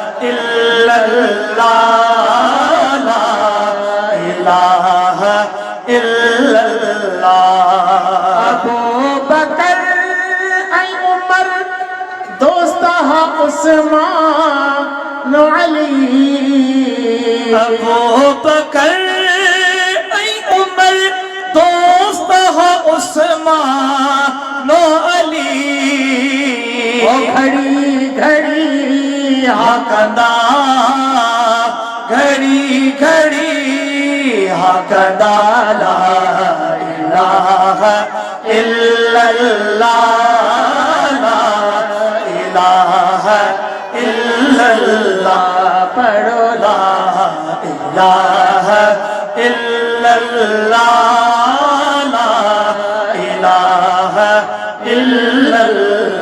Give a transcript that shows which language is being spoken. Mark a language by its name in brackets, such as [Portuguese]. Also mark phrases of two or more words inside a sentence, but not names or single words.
[Arabic] إلا الله لا إله إلا الله. [Punjabi] ابو بکر اے عمر دوست ہا عثمان علی ابو بکر اے عمر دوست ہا عثمان علی گھڑی گھڑی ہاکندا گھڑی گھڑی ہاکندا [Arabic] لا إله إلا الله لا إله إلا الله پڑھو لا إله إلا الله لا إله إلا الله.